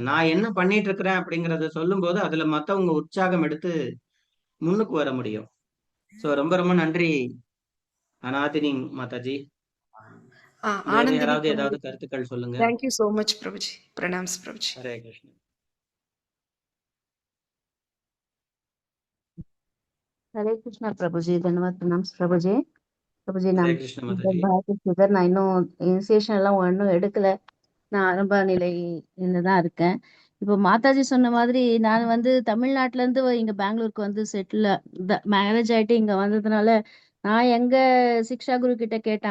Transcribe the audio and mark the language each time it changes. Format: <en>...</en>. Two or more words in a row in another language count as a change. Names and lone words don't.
<ta>நான் என்ன பண்ணிட்டு இருக்கிறேன் அப்படிங்கறத சொல்லும் போது அதுல மத்தவங்க உற்சாகம் எடுத்து முன்னுக்கு வர முடியும். ஸோ ரொம்ப ரொம்ப நன்றி அனாதினி மாதாஜி. யாராவது ஏதாவது கருத்துக்கள் சொல்லுங்க.</ta> <en>thank you so much</en> <ta>பிரபுஜி. பிரணாம்ஸ் பிரபுஜி. ஹரே கிருஷ்ணா.</ta> <hi>हरे कृष्णा प्रभु जी. धन्यवाद. प्रणाम प्रभु जी. प्रभु जी நான்</hi> <ta>ஹரே கிருஷ்ண மாதாஜி. நான் இன்னும் இனிஷியேஷன் எல்லாம் ஒன்றும் எடுக்கல. நான் ஆரம்ப நிலையில தான் இருக்கேன். இப்போ மாதாஜி சொன்ன மாதிரி நான் வந்து தமிழ்நாட்டுல இருந்து இங்க பெங்களூருக்கு வந்து</ta> <en>settle marriage</en> <ta>ஆயிட்டு இங்க வந்ததுனால நான் எங்க சிக்ஷா குரு கிட்ட கேட்டேன்.</ta>